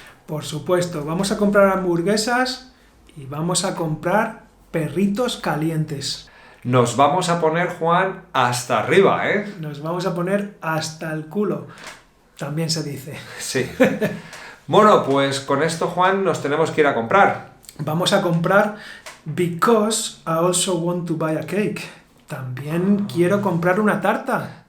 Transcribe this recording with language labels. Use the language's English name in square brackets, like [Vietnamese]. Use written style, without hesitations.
[Spanish] Por supuesto, vamos a comprar hamburguesas y vamos a comprar perritos calientes. Nos vamos a poner, Juan, hasta arriba, ¿eh? Nos vamos a poner hasta el culo. También se dice. Sí. Bueno, pues con esto, Juan, nos tenemos que ir a comprar. Vamos a comprar [English] because I also want to buy a cake. [Spanish] También quiero comprar una tarta.